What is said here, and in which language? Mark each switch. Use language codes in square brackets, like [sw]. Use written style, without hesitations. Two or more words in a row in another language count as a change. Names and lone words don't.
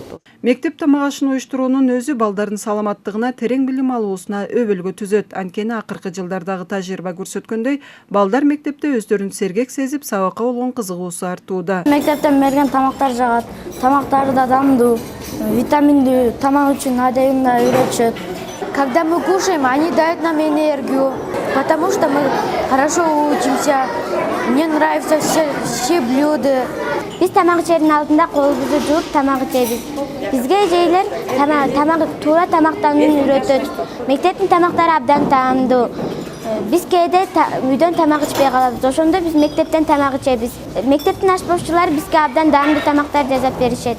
[ky] Мектеп тамак ашын уюштуруунун өзү балдардын саламаттыгына, терең билим алуусуна өбөлгө түзөт. Анткени акыркы жылдардагы тажрыйба көрсөткөндөй, балдар мектепте өздөрүн сергек сезип, сабакка болгон кызыгуусу артууда. Мектептен берген тамактар жагат. Тамактары да дамдуу, витаминдүү, тамак үчүн адегында үйрөтүшөт. [ru] Когда мы кушаем, они дают нам энергию, потому что мы хорошо учимся. Мне нравятся все блюда. [ky] Биз тамак ичердин алдында колубузду жууп тамак ичебиз. Бизге эжейлер туура тамактанууну үйрөтөт. Мектептин тамактары абдан таамдуу. Биз кээде үйдөн тамак ичпей калабыз. Ошондо биз мектептен тамак ичебиз. Мектептин ашпоочулары бизге абдан даамдуу тамактар жасап беришет.